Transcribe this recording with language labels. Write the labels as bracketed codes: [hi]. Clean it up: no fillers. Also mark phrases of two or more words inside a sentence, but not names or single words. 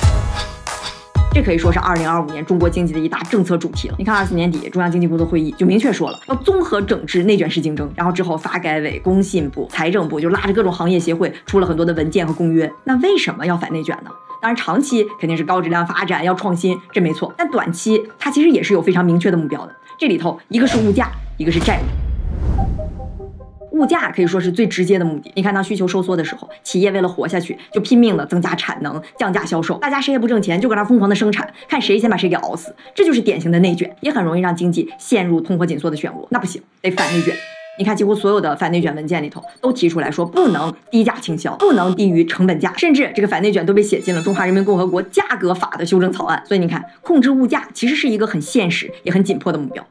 [zh] 這可以說是2025年中国經濟的一大政策主題了。你看24年底中央經濟工作會議就明確說了，要綜合整治內卷式競爭，然後之後發改委、工信部、財政部就拉着各種行業協會出了很多的文件和公約。那為什麼要反內卷呢？當然長期肯定是高質量發展，要創新，這沒錯。但短期它其實也是有非常明確的目標的。這裡頭一個是物價，一個是債務。物價可以說是最直接的目的。你看当需求收縮的時候，企業為了活下去就拼命的增加產能，降價銷售，大家誰也不掙錢，就搁那瘋狂的生產，看誰先把誰給熬死。这就是典型的內卷，也很容易让经濟陷入通貨緊縮的漩渦。那不行，得反內卷。你看，幾乎所有的反內卷文件裡頭都提出來說，不能低價傾銷，不能低於成本價，甚至這個反內卷都被寫進了中華人民共和國價格法的修正草案。所以你看，控制物價其實是一個很現實也很緊迫的目標。